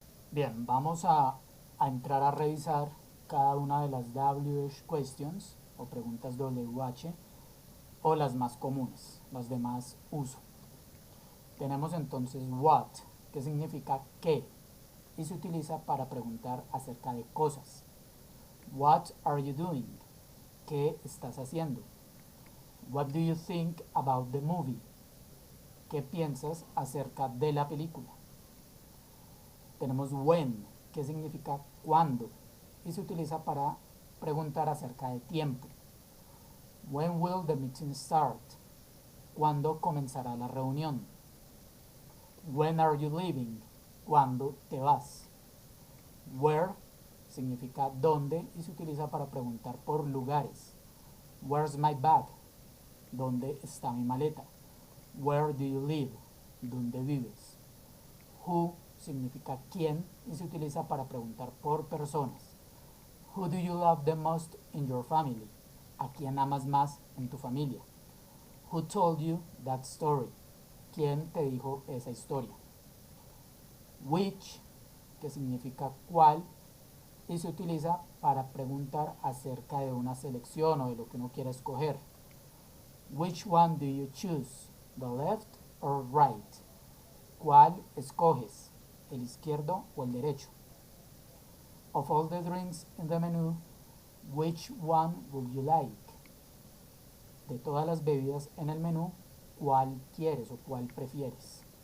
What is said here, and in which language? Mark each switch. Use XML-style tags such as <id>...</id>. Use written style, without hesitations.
<es>Bien, vamos a entrar a revisar cada una de las WH questions o preguntas WH o las más comunes, las de más uso. Tenemos entonces what, que significa qué, y se utiliza para preguntar acerca de cosas.</es> <en>What are you doing?</en> <es>¿Qué estás haciendo?</es> <en>What do you think about the movie?</en> <es>¿Qué piensas acerca de la película? Tenemos when, que significa cuándo, y se utiliza para preguntar acerca de tiempo.</es> <en>When will the meeting start?</en> <es>¿Cuándo comenzará la reunión?</es> <en>When are you leaving?</en> <es>¿Cuándo te vas? Where significa dónde y se utiliza para preguntar por lugares.</es> <en>Where's my bag?</en> <es>¿Dónde está mi maleta?</es> <en>Where do you live?</en> <es>¿Dónde vives? Who significa quién y se utiliza para preguntar por personas.</es> <en>Who do you love the most in your family?</en> <es>¿A quién amas más en tu familia?</es> <en>Who told you that story?</en> <es>¿Quién te dijo esa historia? Which, que significa cuál, y se utiliza para preguntar acerca de una selección o de lo que uno quiere escoger.</es> <en>Which one do you choose? The left or right?</en> <es>¿Cuál escoges? ¿El izquierdo o el derecho?</es> <en>Of all the drinks in the menu, which one would you like?</en> <es>De todas las bebidas en el menú, ¿cuál quieres o cuál prefieres?</es>